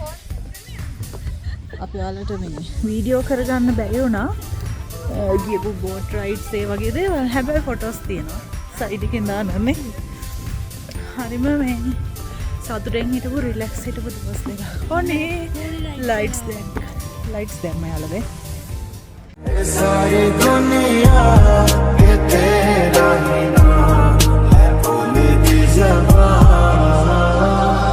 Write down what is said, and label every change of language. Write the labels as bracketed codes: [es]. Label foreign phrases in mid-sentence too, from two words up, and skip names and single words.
[si] අපි යාලට මේ වීඩියෝ කරගන්න බැරි වුණා. ගියපු [en] boat rides [si] ඒ වගේ දේවල්. හැබැයි ෆොටෝස් තියෙනවා. සයිඩ් එකෙන් දානනේ. හරිම මේ සතුටෙන් හිටපු රිලැක්ස් හිටපු දවස් දෙකක්. ඔනේ ලයිට්ස් දැම්ම යාළුවේ. [hi] सारी दुनिया ये तेरा ही नाम है बोलती ज़बान